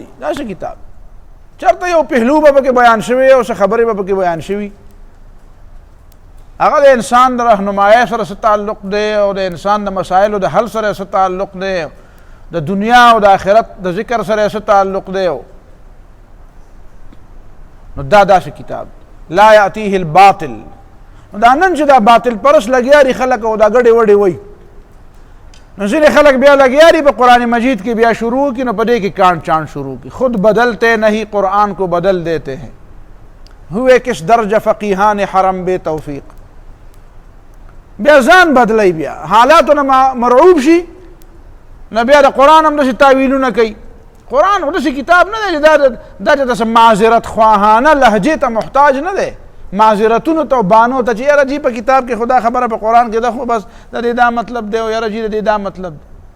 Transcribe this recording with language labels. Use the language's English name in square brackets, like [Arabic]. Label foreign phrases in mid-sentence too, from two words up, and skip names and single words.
[Pashto] داسې کتاب چرته یو پهلو به پکې بیان شوی او څه خبرې به پکې بیان شوي هغه د انسان د رهنمایۍ سره څه تعلق دی او د انسان د مسایلو د حل سره څه تعلق دی د دنیا او د آخرت د ذکر سره څه تعلق دی. نو دا داسې کتاب [Arabic] لا یأتیه الباطل. [Pashto] نو دا نن چې دا باطل پرس لګیا دي خلک او دا ګډې وډې وایي نو ځینې خلک بیا لګیا دي په قرآن مجید کې بیا شروع کی نو په دې کې کانٹ چانٹ شروع کی. [Urdu] خود بدلتے نہیں قرآن کو بدل دیتے ہیں ہوئے کس درجہ فقیحان حرم بے توفیق. [Pashto] بیا ځان بدلی بیا حالاتو نه مرعوب شي نو بیا د قرآن هم داسې تاویلونه کوي. قرآن خو داسې کتاب نه دی چې دا چې داسې معذرت خواهانه لهجې ته محتاج نه دی. معذرتونو ته او بانو ته چې یاره جی په کتاب کې خدا خبره په قرآن کې ده خو بس د دې دا مطلب دی او یاره جی د دې دا مطلب دی.